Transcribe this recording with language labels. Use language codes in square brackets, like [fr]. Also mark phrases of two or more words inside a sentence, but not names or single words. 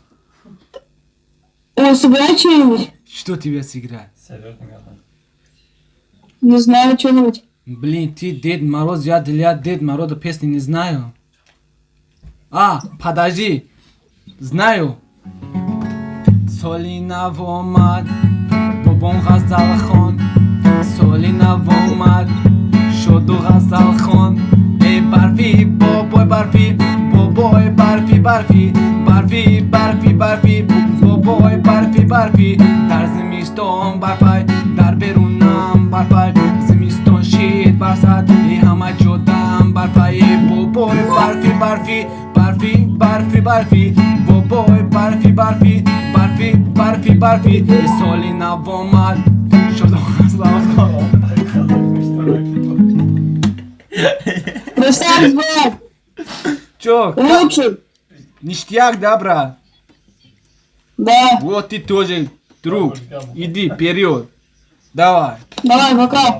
[ru] О, сыграй что-нибудь? Что тебе сыграть? Не знаю, что-нибудь. Блин, ты Дед Мороз, я для Дед Мороза песни не знаю. А, подожди. Знаю. [tg] Солина вомад, бобон газалхон. Солина вомад, шоду газалхон. Эй, барфи, бобой барфи, бобой барфи, барфи, барфи, барфи, барфи, бобой барфи, барфи. Дар зимистон барфай, дар берунам барфай. Зимистон шит барсад, и хама ҷодам барфай. Бобой барфи, барфи, барфи, барфи, барфи, бобой барфи, барфи, барфи, барфи, барфи. И соли навомад, шоду газалхон. [ru] Красавец, брат. Чё, Лучший. ништяк, да, брат? Да. Вот ты тоже, друг. Иди вперед. Давай, Давай, пока.